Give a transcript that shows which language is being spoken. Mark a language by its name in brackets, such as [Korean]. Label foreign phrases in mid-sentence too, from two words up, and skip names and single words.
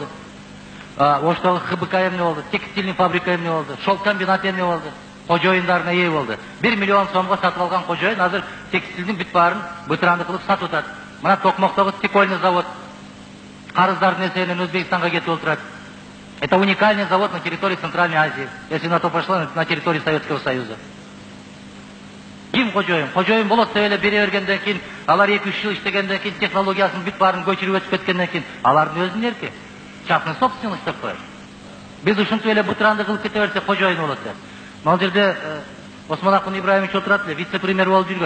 [Kyrgyz] Оштогу ХБК эмне болду? [Russian] Текстильный фабрика [Kyrgyz] эмне болду? [Russian] Шелк комбинат [Kyrgyz] эмне болду? Кожоюндарына ээ болду. 1 миллион сомго сатып алган кожоюн азыр текстилдин бүт баарын бытыранды кылып сатып атат. Мына Токмоктогу [Russian] стекольный завод [Kyrgyz] карыздардын эсебинен Өзбекстанга кетип отурат. [Russian] Это уникальный завод на территории Центральной Азии. Если на то пошло, на территории Советского Союза. [Kyrgyz] Ким кожоюн? Кожоюн болот деп эле бере бергенден кийин, алар 2-3 жыл иштегенден кийин технологиясын бүт баарын көчүрүп өтүп кеткенден кийин, алардын өзүнүн эрки. [Russian] Частный собственность [Kyrgyz] деп коет. Биз ушинтип эле бытыранды кылып кете берсек кожоюн болот деп. Могул жерде Осмон Акын Ибраимович отурат эле, вице-премьер болуп жүргөн.